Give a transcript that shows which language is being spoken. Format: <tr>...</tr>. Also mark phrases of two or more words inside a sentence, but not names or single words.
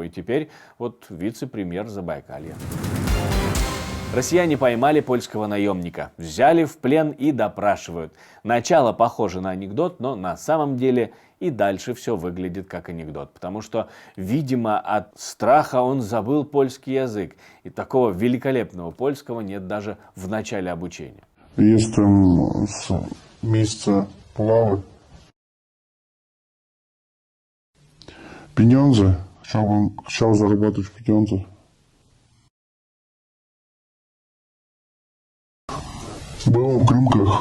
<ru>И теперь вот вице-премьер Забайкалья. Россияне поймали польского наемника, взяли в плен и допрашивают. Начало похоже на анекдот, но на самом деле и дальше все выглядит как анекдот. Потому что, видимо, от страха он забыл польский язык. И такого великолепного польского нет даже в начале обучения.</ru> <pl>Jestem z miejsca Puławy. Pieniądze. Chciał zarabiać pieniądze. Byłem w Krymkach.</pl>